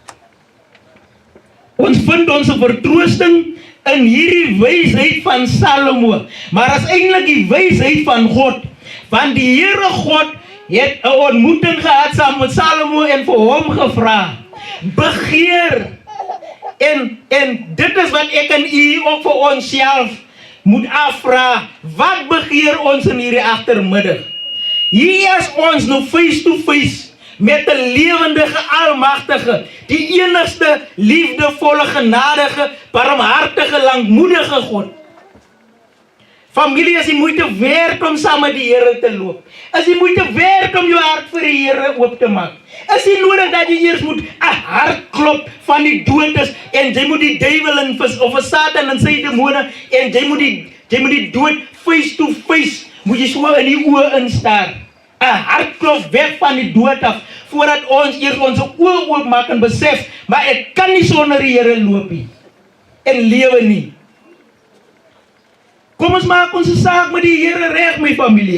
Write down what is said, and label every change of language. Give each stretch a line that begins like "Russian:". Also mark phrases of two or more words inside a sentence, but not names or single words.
Afrikaans: Ons vind ons vertroosting in hierdie wysheid van Salomo, maar as eintlik die wysheid van God, want die Here God het 'n ontmoeting gehad saam met Salomo en vir hom gevra, begeer, en dit is wat ek en u ook vir onsself moet afvra, wat begeer ons in hierdie agtermiddag? Hier is ons nou
English: face to face
Afrikaans: met 'n lewendige, almagtige, die enigste liefdevolle, genadige, barmhartige, lankmoedige God. Familie, is die moeite werd om saam met die Here te loop. Is die moeite werd om jou hart vir die Here oop te maak. Is nie nodig dat jy eers moet 'n hartklop van die dood is en jy moet die duiwel en of 'n Satan en sy demone en jy moet die dood
English: face to face,
Afrikaans: moet jy so in die oë instaar. 'n Hartklop weg van die dood af voordat ons eers ons oë oop maak en besef, maar ek kan nie sonder die Here loop nie en lewe nie. Kom ons maak ons saak met die Here reg, my familie.